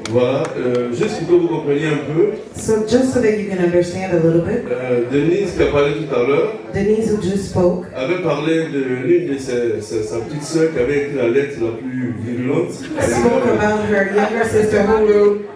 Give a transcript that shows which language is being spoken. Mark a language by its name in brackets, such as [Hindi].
[French] Voilà, juste pour que vous compreniez un peu, [English] So just so that you can understand a little bit, [French] Denise qui a parlé tout à l'heure [English] Denise, who just spoke, [French] avait parlé de l'une de sa petite sœur qui avait écrit la lettre la plus virulente. [English] spoke about her younger sister who wrote